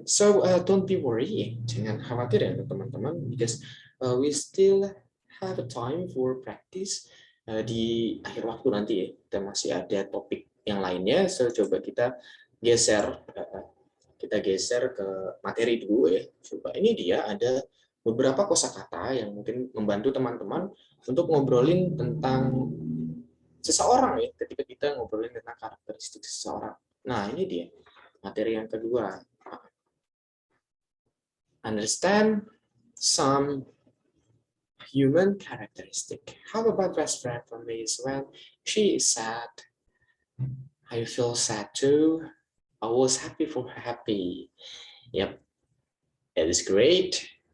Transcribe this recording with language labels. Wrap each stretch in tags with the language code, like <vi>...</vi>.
<en>So don't be worry,</en> <id>jangan khawatir ya teman-teman,</id> <en>because we still have a time for practice.</en> <id>Di akhir waktu nanti ya, kita masih ada topik yang lainnya. So coba kita geser ke materi dulu ya. Coba ini dia ada beberapa kosakata yang mungkin membantu teman-teman untuk ngobrolin tentang seseorang ya, ketika kita ngobrolin tentang karakteristik seseorang. Nah, ini dia materi yang kedua.</id> <en>Understand some human characteristic. How about best friend for me is when she is sad, I feel sad too. I was happy for her happy. Yep, that is great.</en>